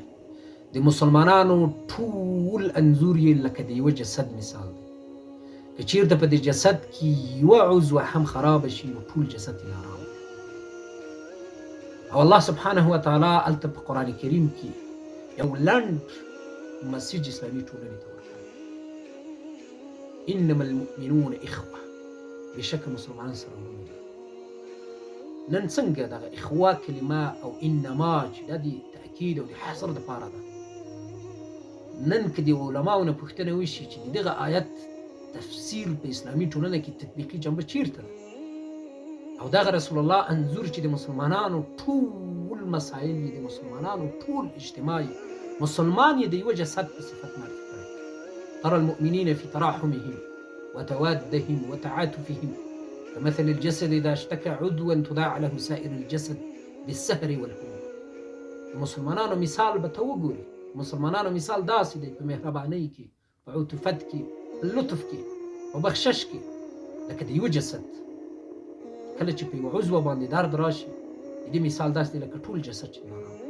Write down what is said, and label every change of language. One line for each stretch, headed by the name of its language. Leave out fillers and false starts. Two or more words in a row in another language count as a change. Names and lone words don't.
Pashto: د مسلمانانو ټول انځور یې لکه د یو جسد مثال دی. که چیرته په دې جسد کې یوه عضو هم خراب شي نو ټول جسد یې نارام. او الله
Arabic: سبحانه وتعالی
Pashto: هلته په قرآن کریم کې یو لنډ مسیج اسلامي ټولنې ته ورکړی:
Arabic: انما المؤمنون اخوه.
Pashto: بېشکه مسلمانان سره ورونه دي. نن څنګه دغه اخوه کلمه او انما چې دا د تأکید او د حصر دپاره ده، نن که د علماو نه پوښتنه وشي چې د دغه آیت تفسیر په اسلامي ټولنه کې تطبیقي جنبه چیرته ده؟ او دغه رسول الله انځور چې د مسلمانانو ټول مسایل یې د مسلمانانو ټول اجتماعي مسلمان یې د یوه جسد په صفت معرفي کړی:
Arabic: ترى المؤمنین فی تراحمهم وتوادهم وتعاطفهم كمثل الجسد اذا اشتكى عضوا تداعى له سائر الجسد بالسهر والهموم.
Pashto: د مسلمانانو مثال به ته وګورې. مسلمانانو مثال داسې دی په مهربانۍ کې، په عطوفت کې، په لطف کې، په بخشش کې، لکه د یوه جسد. کله چې په یوه عضو باندې درد راشي، د دې مثال داسې دی لکه ټول جسد چې نارام دی.